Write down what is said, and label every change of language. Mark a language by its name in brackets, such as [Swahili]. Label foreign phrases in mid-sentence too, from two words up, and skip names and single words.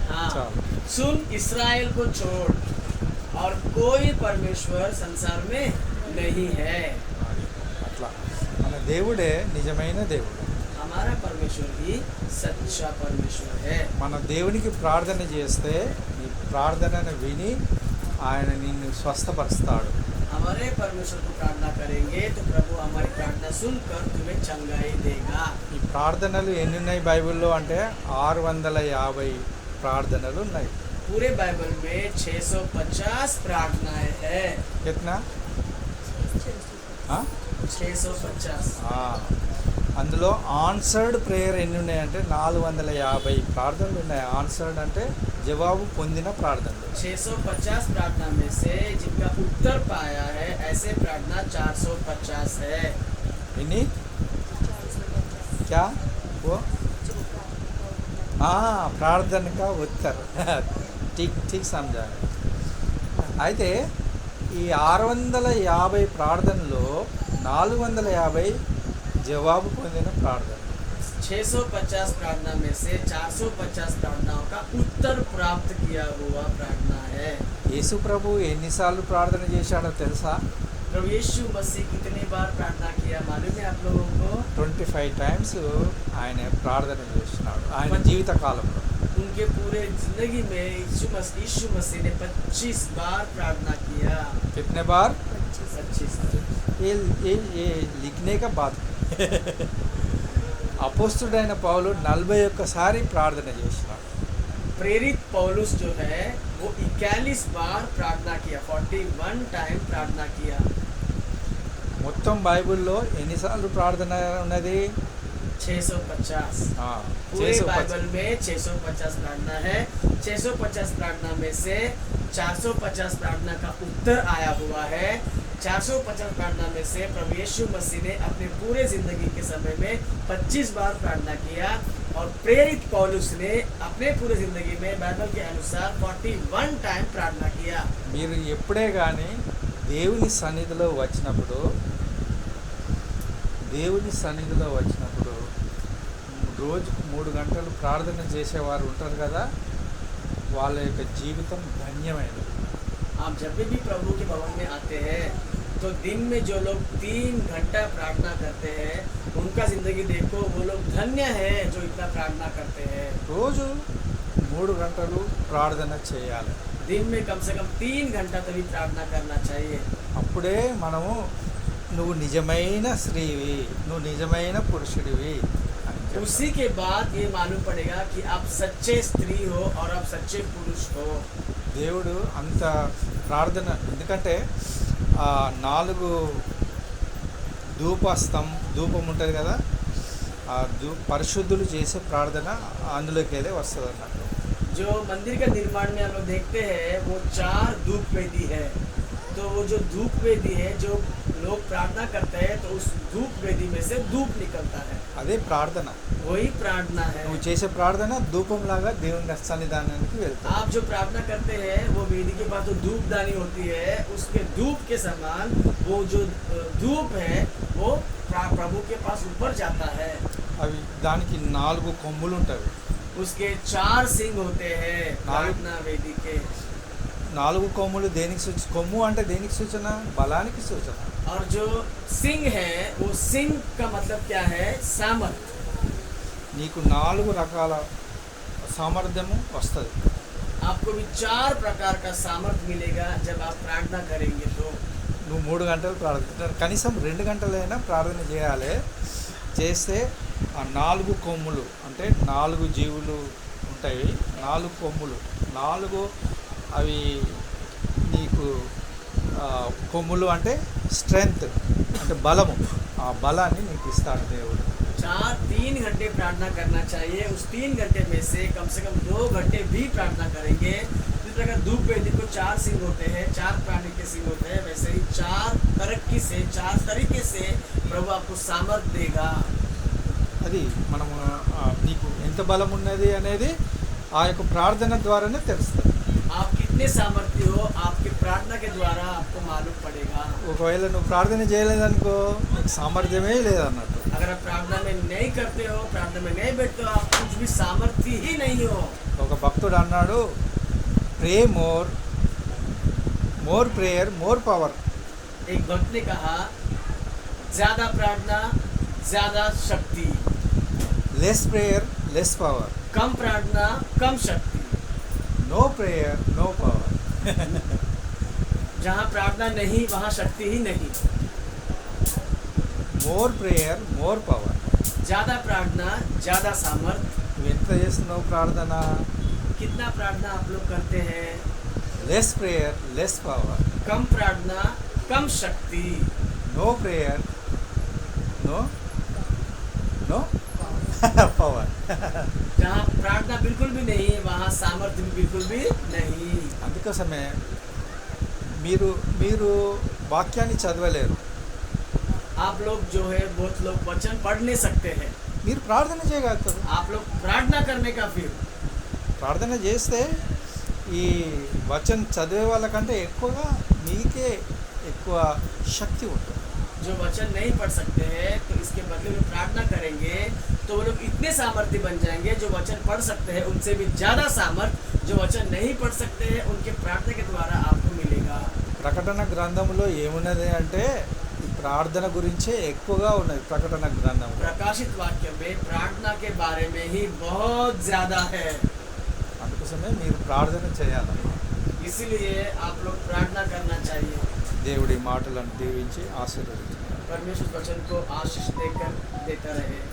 [Hindi] हाँ चाल. सुन, इस्राएल को छोड़ और कोई परमेश्वर संसार में नहीं है। [Telugu] అట్లా మన దేవుడే నిజమైన దేవుడు. [Hindi] हमारा परमेश्वर ही सच्चा परमेश्वर है। [Telugu] మన దేవునికి ప్రార్థన చేస్తే నీ ప్రార్థనను విని ఆయన నిన్ను స్వస్థపరుస్తాడు. [Hindi] हमारे परमेश्वर को प्रार्थना करेंगे तो प्रभु हमारी प्रार्थना सुनकर तुम्हें चंगाई देगा। [Telugu] ఈ ప్రార్థనలు ఎన్ని ఉన్నాయి బైబిల్లో అంటే 650 ప్రార్థనలు ఉన్నాయి. [Hindi] पूरे बाइबल में 650 प्रार्थनाएं हैं। कितना? 650। [Telugu] అందులో [English] answered prayer [Telugu] ఎన్ని ఉన్నాయంటే 450 ప్రార్థనలు ఉన్నాయి. ఆన్సర్డ్ అంటే జవాబు పొందిన ప్రార్థనలు. [Hindi] 650 प्रार्थना में से जिनका उत्तर पाया है ऐसे प्रार्थना 450 है। ఎన్ని? क्या वो? प्रार्थना का उत्तर ठीक समझा. [Telugu] అయితే ఈ 650 ప్రార్థనలో 450 జవాబు పొందిన ప్రార్థన. [Hindi] 650 प्रार्थना में से 450 प्रार्थनाओं का उत्तर प्राप्त किया हुआ प्रार्थना है। [Telugu] యేసు ప్రభు ఎన్నిసార్లు ప్రార్థన చేశాడో తెలుసా? [Hindi] प्रभु यीशु मसीह कितनी बार प्रार्थना किया मालूम है आप लोगों को? [Telugu] 25 టైమ్స్ ఆయన ప్రార్థన చేసినాడు ఆయన జీవిత కాలంలో. [Hindi] उनके पूरे जिंदगी में यीशु मसीह ने 25 बार प्रार्थना किया। कितने बार? 25। ये लिखने का बात. [Telugu] అపోస్తుడైన పౌలు 41 సారి ప్రార్థన చేసినాడు. [Hindi] प्रेरित पौलुस जो है वो 41 बार प्रार्थना किया, 41 टाइम प्रार्थना किया। [Telugu] మొత్తం బైబిల్లో ఎన్నిసార్లు ప్రార్థన ఉన్నది? 650। ఆ, [Hindi] पूरे 650. बाइबल में 650 प्रार्थना है। 650 प्रार्थना में से 450 प्रार्थना का उत्तर आया हुआ है। 450 प्रार्थना में से प्रभु यीशु मसीह ने अपने पूरे जिंदगी के समय में 25 बार प्रार्थना किया और प्रेरित पौलुस ने अपने पूरे जिंदगी में बाइबल के अनुसार 41 टाइम प्रार्थना किया। [Telugu] మీరు ఎప్పుడే కానీ దేవుని సన్నిధిలో వచ్చినప్పుడు దేవుని సన్నిధిలో వచ్చినప్పుడు రోజుకు 3 గంటలు ప్రార్థన చేసేవారు ఉంటారు కదా, వాళ్ళ యొక్క జీవితం ధన్యమైనది. [Hindi] आप जब भी प्रभु के भवन में आते हैं तो दिन में जो लोग 3 घंटा प्रार्थना करते हैं उनका जिंदगी देखो, वो लोग धन्य है जो इतना प्रार्थना करते हैं। [Telugu] రోజు 3 గంటలు ప్రార్థన చేయాలి. [Hindi] दिन में कम से कम 3 घंटा तभी प्रार्थना करना चाहिए। [Telugu] అప్పుడే మనము నువ్వు నిజమైన స్త్రీవి, నువ్వు నిజమైన పురుషుడివి అని చెప్తాం. [Hindi] उसी के बाद ये मालूम पड़ेगा कि आप सच्चे स्त्री हो और आप सच्चे पुरुष हो। [Telugu] దేవుడు అంత ప్రార్థన, ఎందుకంటే 4 ధూపం ఉంటుంది కదా, ఆ పరిశుద్ధులు చేసే ప్రార్థన అందులోకి వస్తుంది అన్నట్టు. [Hindi] जो मंदिर का निर्माण में हम लोग देखते हैं वो 4 धूप वेदी है। तो वो जो धूप वेदी है, जो लोग प्रार्थना करते हैं तो उस धूप वेदी में से धूप निकलता है, [Telugu] అదే ప్రార్థన. [Hindi] वही प्रार्थना है। [Telugu] నువ్వు చేసే ప్రార్థన ధూపంలాగా దేవుని సన్నిధానానికి వెళ్తావు. [Hindi] आप जो प्रार्थना करते हैं वो वेदी के पास जो धूप दानी होती है, उसके धूप के समान वो जो धूप है वो प्रभु के पास ऊपर जाता है। [Telugu] అవి దానికి 4 కొమ్ములు ఉంటాయి. [Hindi] उसके 4 सिंग होते हैं प्रार्थना वेदी के। [Telugu] 4 కొమ్ములు దేనికి సూచన? కొమ్ము అంటే దేనికి సూచన? బలానికి సూచన. [Hindi] और जो सिंह है वो सिंह का मतलब क्या है? सामर्थ। [Telugu] నీకు 4 రకాల సామర్థ్యము వస్తుంది. [Hindi] आपको भी 4 प्रकार का सामर्थ मिलेगा जब आप प्रार्थना करेंगे। तो [Telugu] నువ్వు 3 గంటలు ప్రార్థన, కనీసం 2 గంటలైనా ప్రార్థన చేయాలి. చేస్తే ఆ 4 కొమ్ములు అంటే 4 జీవులు ఉంటాయి. 4 కొమ్ములు, 4 అవి నీకు కొమ్ములు అంటే స్ట్రెంగ్త్, అంటే బలము. ఆ బలాన్ని నీకు ఇస్తాడు దేవుడు. [Hindi] 3 घंटे प्रार्थना करना चाहिए। उस 3 घंटे में से कम 2 घंटे भी प्रार्थना करेंगे। जिस प्रकार धूप वेदी को 4 सिंह होते हैं, 4 प्राणी के सिंह होते हैं, वैसे ही 4 तरक्की से 4 तरीके से प्रभु आपको सामर्थ देगा। [Telugu] అది మనము నీకు ఎంత బలం ఉన్నది అనేది ఆ యొక్క ప్రార్థన ద్వారానే తెలుస్తుంది. [Hindi] आप कितने सामर्थ्य हो आपके प्रार्थना के द्वारा आपको मालूम पड़ेगा। [Telugu] ఒకవేళ నువ్వు ప్రార్థన చేయలేదనుకో నీకు సామర్థ్యమే లేదన్నట్టు. [Hindi] अगर आप प्रार्थना में नहीं करते हो, प्रार्थना में नहीं बैठते हो, आप कुछ भी सामर्थ्य ही नहीं हो। [Telugu] ఒక భక్తుడు అన్నాడు, [English] pray more prayer more power. [Hindi] एक भक्त ने कहा, ज्यादा प्रार्थना ज्यादा शक्ति, [English] less prayer less power, [Hindi] कम प्रार्थना कम शक्ति। [English] no prayer no power. [Hindi] जहाँ प्रार्थना नहीं वहाँ शक्ति ही नहीं। [English] more prayer more power. [Hindi] ज्यादा प्रार्थना ज्यादा सामर्थ। [Telugu] నువ్వు ఎంత చేస్తున్నావు ప్రార్థన? [Hindi] कितना प्रार्थना आप लोग करते हैं? [English] less prayer less power. [Hindi] कम प्रार्थना कम शक्ति। [English] no prayer no power. [Hindi] जहाँ प्रार्थना बिल्कुल भी नहीं है वहाँ सामर्थ्य भी बिल्कुल भी नहीं। [Telugu] అందుకోసమే మీరు వాక్యాన్ని చదవలేరు, [Hindi] आप लोग जो है बहुत लोग वचन पढ़ नहीं सकते हैं। [Telugu] మీరు ప్రార్థన చేయగలుగుతారు. [Hindi] आप लोग प्रार्थना करने का फिर [Telugu] ప్రార్థన చేస్తే ఈ వచనం చదివే వాళ్ళకంటే ఎక్కువగా మీకే ఎక్కువ శక్తి ఉంటుంది. [Hindi] जो वचन नहीं पढ़ सकते हैं तो इसके बदले में प्रार्थना करेंगे तो वो लोग इतने सामर्थ्य बन जाएंगे। जो वचन पढ़ सकते हैं उनसे भी ज़्यादा सामर्थ जो वचन नहीं पढ़ सकते हैं उनके प्रार्थना के द्वारा आपको मिलेगा। [Telugu] ప్రకటన గ్రంథంలో ఏమున్నది అంటే ఈ ప్రార్థన గురించే ఎక్కువగా ఉన్నది. ప్రకటన గ్రంథంలో [Hindi] प्रकाशित वाक्य में प्रार्थना के बारे में ही बहुत ज़्यादा है। [Telugu] అందుకోసమే మీరు ప్రార్థన చేయాలి. [Hindi] इसीलिए आप लोग प्रार्थना करना चाहिए। [Telugu] దేవుడి మాటలను దీవించి ఆశీర్వదించాలి. [Hindi] परमेश्वर वचन को आशीष देकर देता रहे।